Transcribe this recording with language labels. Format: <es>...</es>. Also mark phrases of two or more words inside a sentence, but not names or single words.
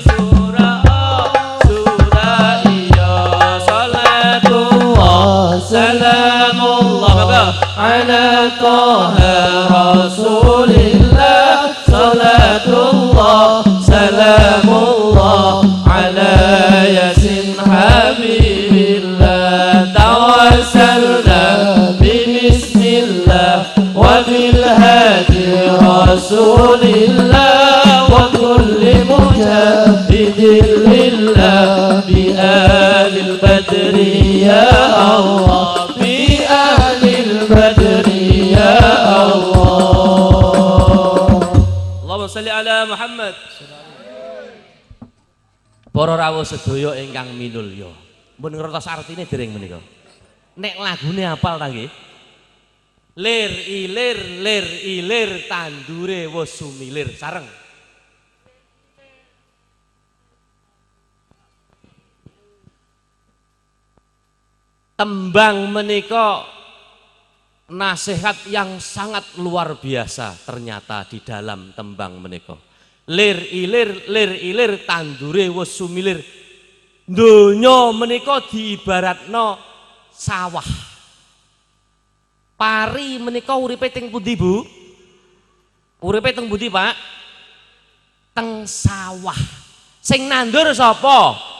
<ar>سورة يا صلاة الله سلام الله على طه رسول الله صلاة الله سلام الله على يس حبيب الله توسلنا بسم الله وبالهادي رسول الله وكل مجاهد لله بأهل البدر يا الله بأهل البدر يا الله اللهم صل على محمد.</ar> <jv>Para rawuh sedaya ingkang minulya mun ngertos artine dereng menika nek lagune hafal ta nggih lir ilir tandure wis sumilir sareng tembang menika</jv> <id>nasihat yang sangat luar biasa ternyata di dalam</id> <jv>tembang menika lir ilir tandure wis sumilir donya menika diibaratno sawah pari menika uripe teng pundi Bu uripe teng pundi Pak teng sawah sing nandur sapa</jv>